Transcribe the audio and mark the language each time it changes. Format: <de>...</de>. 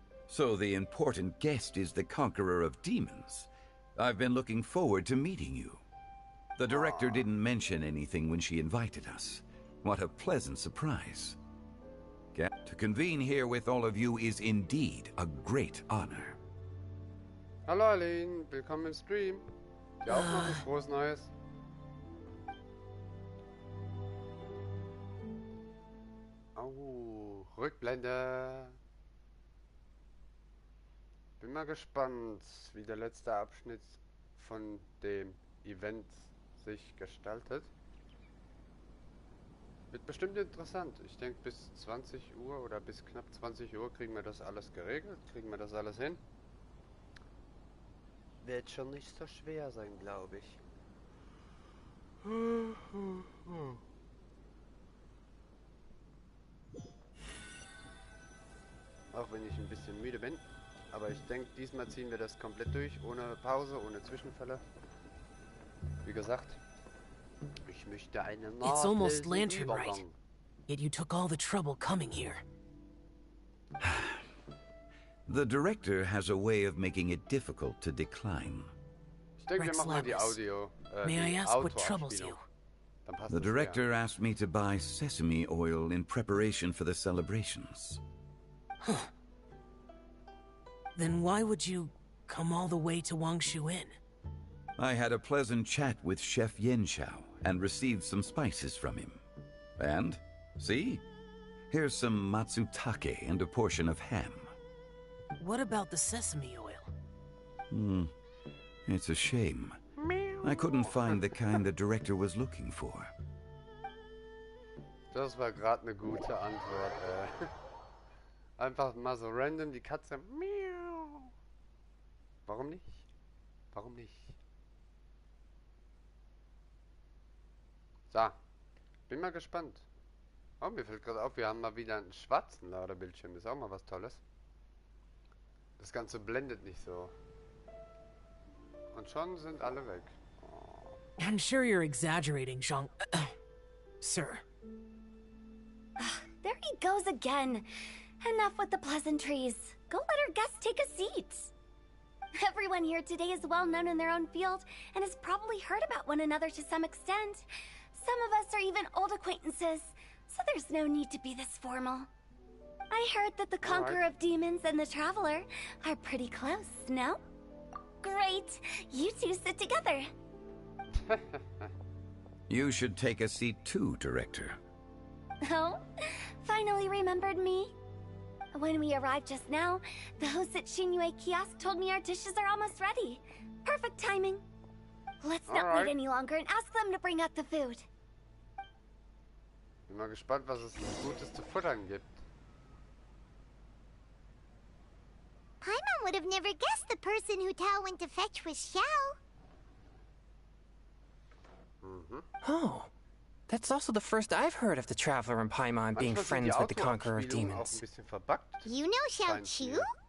<en>So the important guest is the conqueror of demons. I've been looking forward to meeting you. The director didn't mention anything when she invited us. What a pleasant surprise. To convene here with all of you is indeed a great honor.</en> <de>Hallo Aline, willkommen im Stream. Dir auch noch was Frohes Neues. Oh, Rückblende. Bin mal gespannt, wie der letzte Abschnitt von dem Event sich gestaltet. Wird bestimmt interessant. Ich denke, bis 20 Uhr oder bis knapp 20 Uhr kriegen wir das alles geregelt. Kriegen wir das alles hin. Wird schon nicht so schwer sein, glaube ich. Auch wenn ich ein bisschen müde bin. Aber ich denke, diesmal ziehen wir das komplett durch. Ohne Pause, ohne Zwischenfälle. Wie gesagt, ich möchte einen</de> <en>It's almost Lantern Rite, yet you took all the trouble coming here. The director has a way of making it difficult to decline.</en> <de>Ich denke, wir machen mal die Audio.</de> <en>May I ask what troubles you? The director asked me to buy sesame oil in preparation for the celebrations. Then why would you come all the way to Wangshu Inn? I had a pleasant chat with Chef Yanxiao and received some spices from him. And, see? Here's some matsutake and a portion of ham. What about the sesame oil? It's a shame. I couldn't find the kind the director was looking for.</en> <de>Das war gerade eine gute Antwort. Einfach mal so random die Katze. Miau. Warum nicht? Warum nicht? So, bin mal gespannt. Oh, mir fällt gerade auf, wir haben mal wieder einen schwarzen Ladebildschirm. Ist auch mal was Tolles. Das Ganze blendet nicht so. Und schon sind alle weg. Oh.</de> <en>I'm sure you're exaggerating, Zhang. Sir. There he goes again. Enough with the pleasantries. Go let our guests take a seat. Everyone here today is well known in their own field and has probably heard about one another to some extent. Some of us are even old acquaintances, so there's no need to be this formal. I heard that the Conqueror of Demons and the Traveler are pretty close, no? Great! You two sit together. You should take a seat too, Director. Oh? Finally remembered me? When we arrived just now, the hosts at Xinyue Kiosk told me our dishes are almost ready. Perfect timing. Let's not wait any longer and ask them to bring out the food.</en> <de>Bin mal gespannt, was es Gutes zu futtern gibt.</de> <en>Paimon would have never guessed the person who Tao went to fetch was Xiao. Oh, that's also the first I've heard of the Traveler and Paimon being friends with the Conqueror of Demons. You know Xiao Chu?</en>